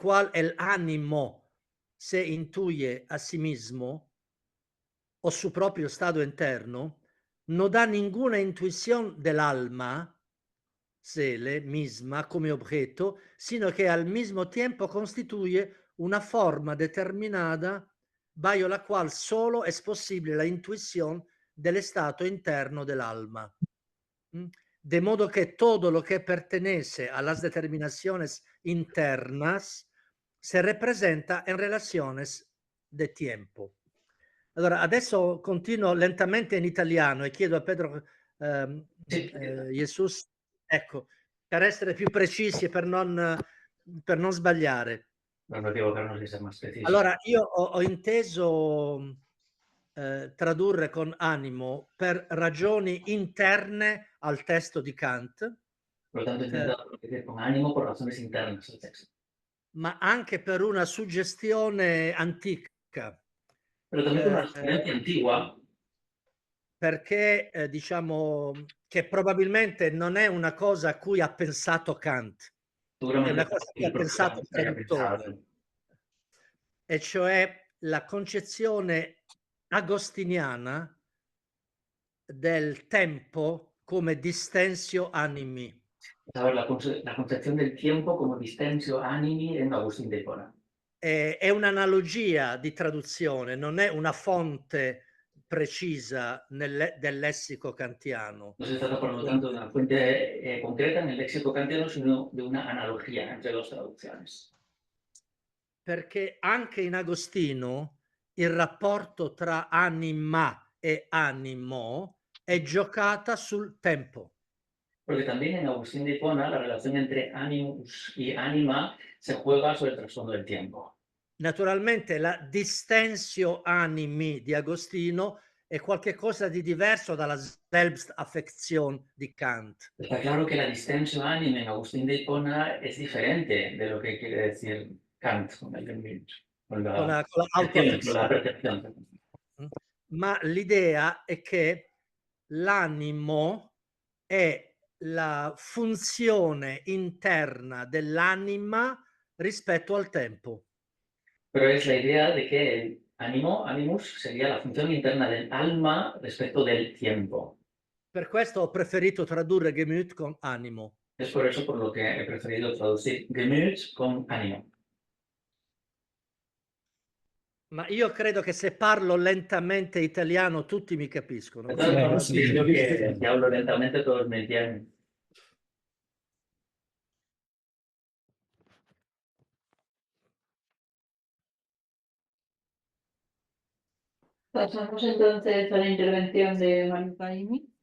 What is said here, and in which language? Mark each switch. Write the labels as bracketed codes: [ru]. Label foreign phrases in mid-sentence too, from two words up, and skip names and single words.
[es] cual el ánimo se intuye a sí mismo o su propio estado interno, no da ninguna intuición del alma, Seele misma, come objeto, sino que al mismo tiempo constituye una forma determinada bajo la cual solo es posible la intuición del estado interno del alma. De modo que todo lo que pertenece a las determinaciones internas se representa en relaciones de tiempo. [it] Allora, adesso continuo lentamente in italiano e chiedo a Pedro Jesus, ecco, per essere più precisi e per non sbagliare. [es] No equivocarnos y ser más precisos. [it] Allora, io ho inteso tradurre con animo per ragioni interne al testo di Kant, [es] Por lo tanto, intenta decir con ánimo por razones internas al texto. [it] ma anche per una suggestione antica. [es] Pero también con una referencia antigua. [it] perché diciamo che probabilmente non è una cosa a cui ha pensato Kant, è una [es] Seguramente [it] cosa a cui il ha pensato [es] profesor [it] il [es] haya [it] traduttore, [es] pensado. [it] e cioè la concezione agostiniana del tempo come [la] distensio animi. [es] ¿Sabes? La concepción del tiempo como [la] distensio animi [es] en Agustín de Hipona. [it] È un'analogia di traduzione, non è una fonte precisa del lessico kantiano. [es] No se trata, por lo tanto, de una fuente concreta en el léxico kantiano, sino de una analogía entre dos traducciones. [it] Perché anche in Agostino il rapporto tra anima e animo è giocata sul tempo. [es] Porque también en Agustín de Hipona la relación entre animus y anima se juega sobre el trasfondo del tiempo. [it] Naturalmente la [la] distensio animi [it] di Agostino è qualcosa di diverso dalla Selbstaffektion di Kant. [es] Está claro que la [la] distensio anime [es] en Agustín de Hipona es diferente de lo que quiere decir Kant con el Gemüt, con Con la con la [it] autoaffezione. [es] percepción. [it] Ma l'idea è che l'animo è la funzione interna dell'anima rispetto al tempo. [es] Pero es la idea de que el animus, sería la función interna del alma respecto del tiempo. [it] Per questo ho preferito tradurre Gemüt con animo. [es] Es por eso por lo que he preferido traducir Gemüt con ánimo. [it] Ma io credo che se parlo lentamente italiano tutti mi capiscono. [es] De todas formas, creo que si hablo lentamente todos me entienden. Pasamos entonces a la intervención de Manu Caimi.